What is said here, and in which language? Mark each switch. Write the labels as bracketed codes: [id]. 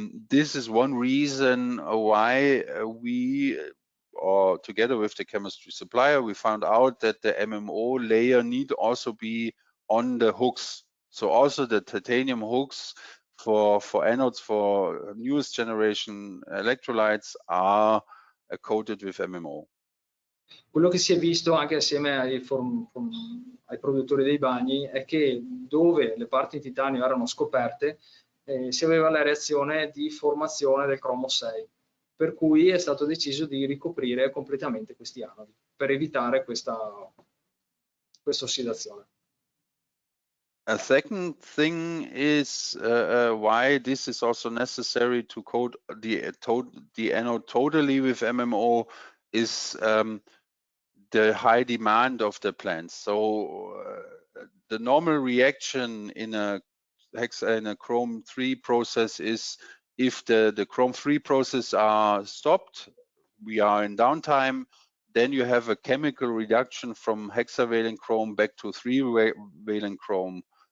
[en] This is one reason why we, or together with the chemistry supplier, we found out that the MMO layer need also be on the hooks. So also the titanium hooks for anodes for newest generation electrolytes are coated with MMO. [it] Quello che si è visto anche assieme ai produttori dei bagni è che dove le parti in titanio erano scoperte si aveva la reazione di formazione del cromo 6, per cui è stato deciso di ricoprire completamente questi anodi per evitare questa ossidazione. [en] A second thing is why this is also necessary to coat the anode totally with MMO is the high demand of the plants. So the normal reaction in a chrome 3 process is, if the chrome 3 process are stopped, we are in downtime, then you have a chemical reduction from hexavalent chrome back to 3-valent chrome.